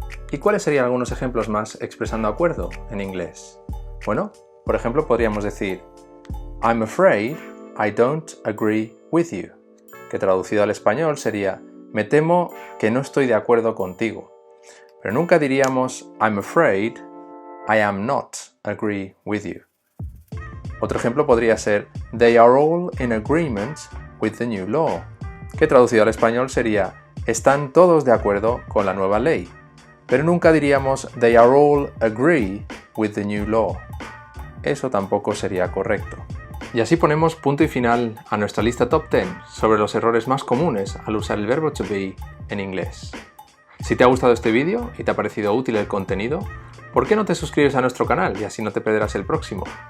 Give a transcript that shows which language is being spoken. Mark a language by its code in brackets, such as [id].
[es] ¿Y cuáles serían algunos ejemplos más expresando acuerdo en inglés? Bueno, por ejemplo, podríamos decir I'm afraid I don't agree with you, que traducido al español sería me temo que no estoy de acuerdo contigo. [en] Pero nunca diríamos I'm afraid I am not agree with you. [es] Otro ejemplo podría ser They are all in agreement with the new law, que traducido al español sería están todos de acuerdo con la nueva ley. [en] Pero nunca diríamos They are all agree with the new law. [es] Eso tampoco sería correcto. Y así ponemos punto y final a nuestra lista top 10 sobre los errores más comunes al usar el verbo to be en inglés. Si te ha gustado este vídeo y te ha parecido útil el contenido, ¿por qué no te suscribes a nuestro canal y así no te perderás el próximo?